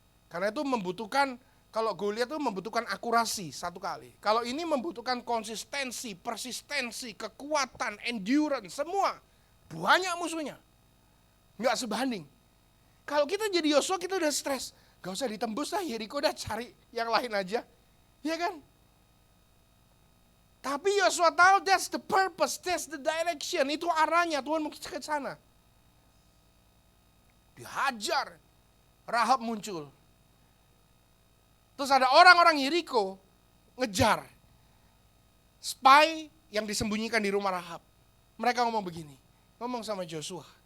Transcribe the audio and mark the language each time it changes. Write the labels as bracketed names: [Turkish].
[Indonesian] Karena itu membutuhkan, kalau Goliat itu membutuhkan akurasi satu kali. Kalau ini membutuhkan konsistensi, persistensi, kekuatan, endurance, semua. Banyak musuhnya. Nggak sebanding. Kalau kita jadi Yosua kita udah stres. Gak usah ditembus lah Yeriko, udah cari yang lain aja. Ya kan? Tapi Yosua tahu [English] that's the purpose, that's the direction. [Indonesian] Itu arahnya, Tuhan mau ke sana. Dihajar. Rahab muncul. Terus ada orang-orang Yeriko ngejar. Spy yang disembunyikan di rumah Rahab. Mereka ngomong begini. Ngomong sama Joshua.